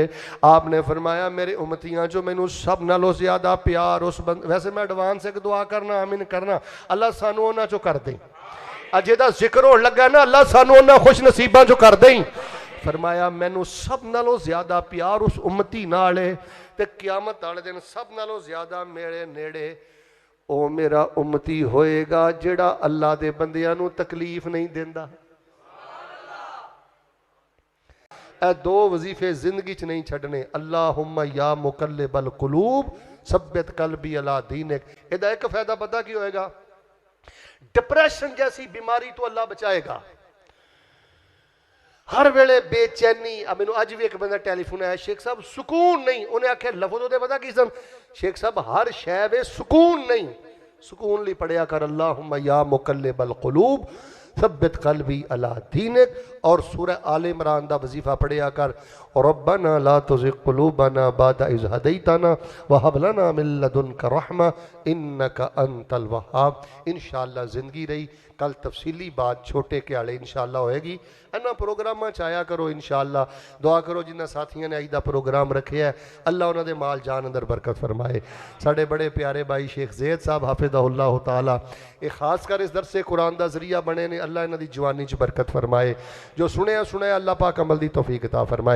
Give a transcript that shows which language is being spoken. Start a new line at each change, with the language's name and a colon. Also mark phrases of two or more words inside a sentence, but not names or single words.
Punjabi: آپ نے فرمایا، میرے امتیاں جو مینوں سب نالوں زیادہ پیار اس بند، ویسے میں ایڈوانس ایک دعا کرنا، آمین کرنا, اللہ سانوں انہاں چوں کر دے، اجے دا ذکر ہون لگا نا، اللہ سانوں انہاں خوش نصیباں چوں کر دے. فرمایا، مینوں سب نالوں زیادہ پیار اس امتی نال ہے، تے قیامت والے دن سب نالوں زیادہ میرے نیڑے او میرا امتی ہوئے گا جیہڑا اللہ دے بندیاں نوں تکلیف نہیں دیندا. اے دو وظیفے زندگی چ نہیں چھڈنے,
Arabic: اللهم يا مقلب القلوب ثبت قلبي على دينك.
Punjabi: ایہدا ایک فائدہ پتہ کی ہوئے گا، ڈپریشن جیسی بیماری توں اللہ بچائے گا. ہر ویلے بے چینی، مینوں اج بھی ایک بندہ ٹیلیفون آیا، شیخ صاحب سکون نہیں، انہیں آکھیا لفظ اوہدے پتہ کی سن، شیخ صاحب ہر شے وے سکون نہیں، سکون لئی پڑھیا کر
Arabic: اللهم يا مقلب القلوب ثبت قلبي على دينك.
Punjabi: اور سورہ آل عمران دا وظیفہ پڑھیا کر,
Arabic: ربنا لا تزغ قلوبنا بعد إذ هديتنا وهب لنا من لدنك رحمة إنك أنت الوهاب.
Punjabi: ان شاء اللہ زندگی رہی، کل تفصیلی بات چھوٹے کیالے ان شاء اللہ ہوئے گی. انہاں پروگراماں چ آیا کرو، ان شاء اللہ دعا کرو جنہاں ساتھیوں نے اج دا پروگرام رکھے ہے، اللہ انہاں دے مال جان اندر برکت فرمائے. ساڈے بڑے پیارے بھائی شیخ زید صاحب
Arabic: حفظه الله تعالى,
Punjabi: یہ خاص کر اس درس قرآن دا ذریعہ بنے نے، اللہ انہاں دی جوانی چ برکت فرمائے، جو سنے سنے اللہ پاک عمل دی توفیق عطا فرمائے.